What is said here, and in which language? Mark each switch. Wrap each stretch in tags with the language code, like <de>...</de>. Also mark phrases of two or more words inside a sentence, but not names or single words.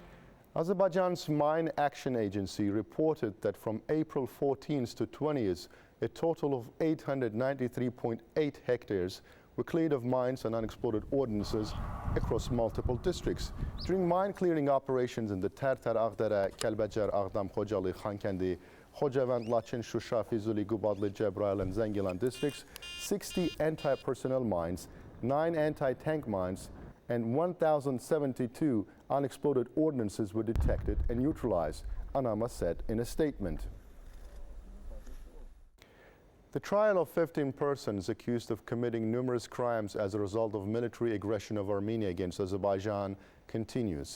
<en>Azerbaijan's Mine Action Agency reported that from April 14th to 20th, a total of 893.8 hectares were cleared of mines and unexploded ordnances across multiple districts. During mine clearing operations in the Tərtər, Ağdərə, Kəlbəcər, Ağdam, Xocalı, Xankəndi, Xocavənd, Laçın, Şuşa, Füzuli, Qubadlı, Cəbrayıl and Zəngilan districts, 60 anti-personnel mines, 9 anti-tank mines, and 1,072 unexploded ordnances were detected and neutralized, ANAMA said in a statement. The trial of 15 persons accused of committing numerous crimes as a result of military aggression of Armenia against Azerbaijan continues.</en>